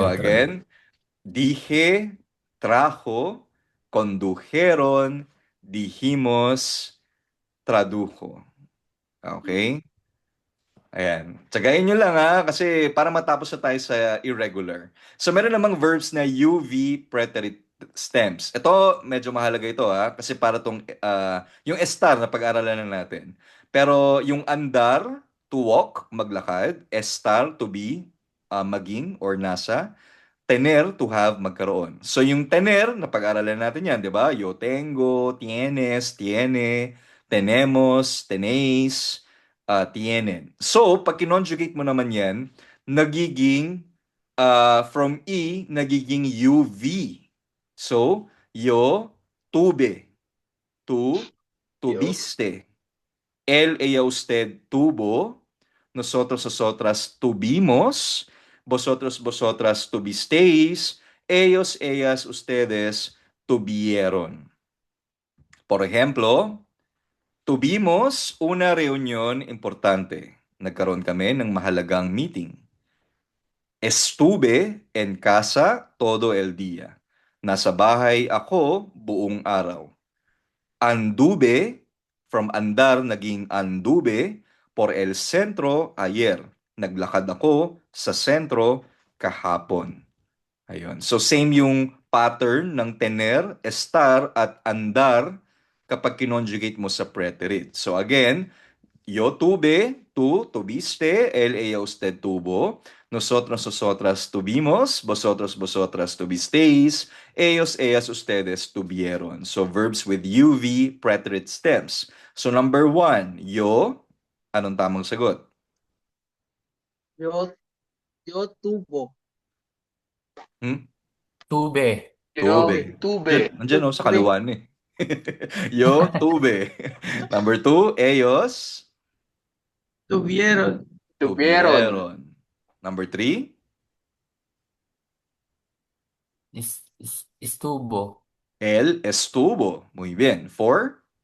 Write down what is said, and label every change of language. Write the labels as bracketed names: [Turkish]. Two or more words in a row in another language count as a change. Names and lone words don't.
[Spanish] El again, dije, trajo, condujeron, dijimos, tradujo. [Filipino] Okay? Ayan. Tsagain nyo lang ha, kasi para matapos na tayo sa irregular. So meron namang verbs na [English] UV preterite stems. [Filipino] Ito, medyo mahalaga ito ha, kasi para tong, yung estar na pag-aralan na natin. Pero yung andar, [English] to walk, [Filipino] maglakad, [Spanish] estar, [English] to be, [Filipino] maging or nasa, [Spanish] tener, [English] to have, [Filipino] magkaroon. So yung tener, na pag-aralan natin yan, di ba? [Spanish] Yo tengo, tienes, tiene, tenemos, tenéis, tienen. [Filipino] So, pag kinonjugate mo naman yan, nagiging, from E, nagiging UV. So, [Spanish] yo tuve, tú tuviste, él, ella, usted tuvo, nosotros, nosotras tuvimos, vosotros, vosotras tuvisteis, ellos, ellas, ustedes tuvieron. Por ejemplo, tuvimos una reunión importante. [Filipino] Nagkaroon kami ng mahalagang meeting. [Spanish] Estuve en casa todo el día. [Filipino] Nasa bahay ako buong araw. [Spanish] Anduve, from andar naging anduve, por el centro ayer. [Filipino] Naglakad ako sa sentro kahapon. Ayun. So same yung pattern ng tener, estar, at andar kapag kinonjugate mo sa preterite. [English] So again, [Spanish] yo tuve, tú tuviste, él, ella, usted tuvo, nosotros, nosotras tuvimos, vosotros, vosotras tuvisteis, ellos, ellas, ustedes tuvieron. [English] So verbs with UV preterite stems. So number 1, [Filipino] yo, anong tamang sagot? [Spanish] Yo tubo. Tube. Yo Tuve. tuve. [Filipino] Nandiyan sa kaluwan eh. [Spanish] Yo tuve. [English] Number 2, ellos [Spanish] Tuvieron. Tuvieron. [English] Number 3, [Spanish] Estuvo. él estuvo. Muy bien. 4,